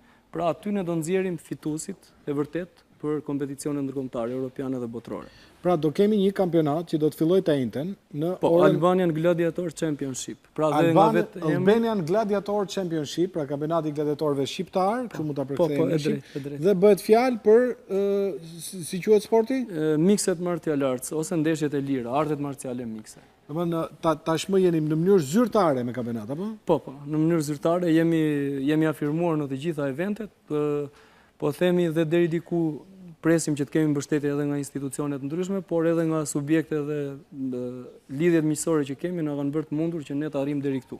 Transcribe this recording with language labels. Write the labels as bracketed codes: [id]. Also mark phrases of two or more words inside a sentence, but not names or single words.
[sq] Pra aty ne do nxjerrim fituesit e vërtet për kompeticionet ndërkombëtare, europiane dhe botërore. Pra do kemi një kampionat që do të fillojë të njëjtën në Albanian Gladiator Championship. Pra Albanian Gladiator Championship, pra kampionati i gladiatorëve shqiptar, kështu mund ta përkthejmë. Dhe bëhet fjalë për si quhet sporti? [en] Mixed martial arts [sq] ose ndeshjet e lira, artet marciale mikse. Domethënë tashmë jeni në mënyrë zyrtare me kampionat apo? Po, në mënyrë zyrtare jemi afirmuar në të gjitha eventet, po themi dhe deri diku presim që të kemi mbështetje edhe nga institucionet ndryshme, por edhe nga subjekte dhe lidhjet miqësore që kemi na kanë bërë të mundur që ne të arrijmë deri këtu.